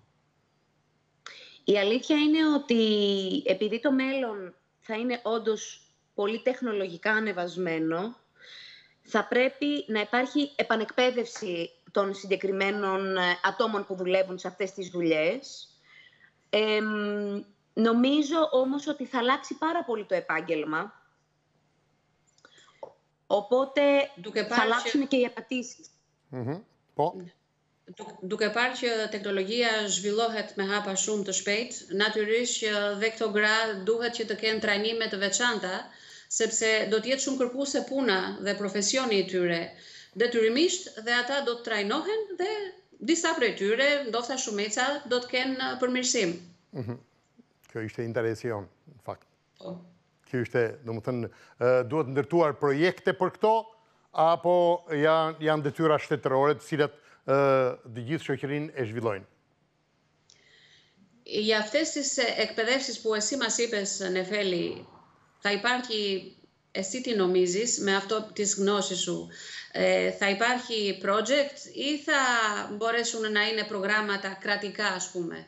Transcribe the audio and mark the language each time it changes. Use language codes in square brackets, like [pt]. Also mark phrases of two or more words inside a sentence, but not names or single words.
[el] Η αλήθεια είναι ότι επειδή το μέλλον θα είναι όντως πολύ τεχνολογικά ανεβασμένο, θα πρέπει να υπάρχει επανεκπαίδευση των συγκεκριμένων ατόμων που δουλεύουν σε αυτές τις δουλειές. Νομίζω όμως ότι θα αλλάξει πάρα πολύ το επάγγελμα, οπότε θα αλλάξουν και οι απαιτήσεις. [sq] Duke parë që teknologjia zhvillohet me hapa shumë të shpejt, natyrisht që dhe këto gra duhet që të kenë trajnime të veçanta, sepse do të jetë shumë kërkuese puna dhe profesioni i tyre. Detyrimisht dhe ata do të trajnohen dhe disa prej tyre, ndoshta shumica, do të kenë përmirësim. Kjo ishte interesjon, në fakt. Kjo ishte, domethënë, duhet ndërtuar projekte për këto, apo janë detyra shtetërore të cilat të gjithë shoqërinë e zhvillojnë? [el] Για αυτές τις εκπαιδεύσεις που εσύ μας είπες, Νεφέλη, θα υπάρχει, εσύ τι νομίζεις με αυτό της γνώσης σου, θα υπάρχει project ή θα μπορέσουν να είναι προγράμματα κρατικά, ας πούμε?